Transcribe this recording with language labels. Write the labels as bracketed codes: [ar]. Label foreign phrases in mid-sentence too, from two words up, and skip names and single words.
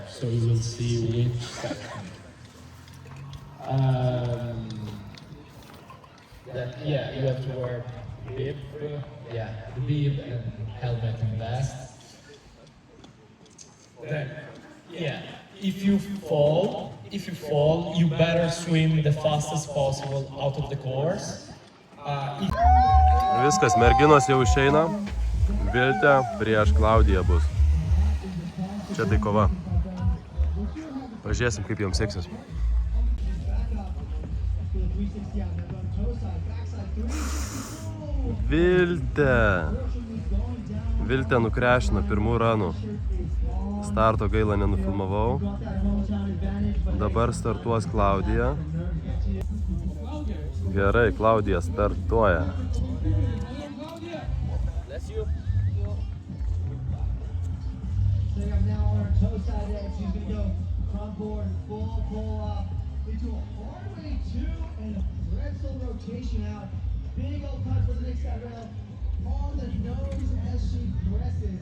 [en] So you will see which section. Then, yeah, you have to wear bib, the bib and helmet and vest. Then, yeah, if you fall, you better swim the fastest possible out of the course. [lt] Viskas, merginos jau išeina. Viltė prieš Klaudiją bus. Čia tai kova. Pažiūrėsim, kaip jiems seksis. Viltė nukrešino pirmų ranų. Starto gaila nenufilmavau. Dabar startuos Klaudija. Gerai, Klaudija startuoja. [en] Toe side edge, she's going to go front board, full pull up into a hallway 2 and a pretzel rotation out. Big old cut for the next side rail on the nose as she presses.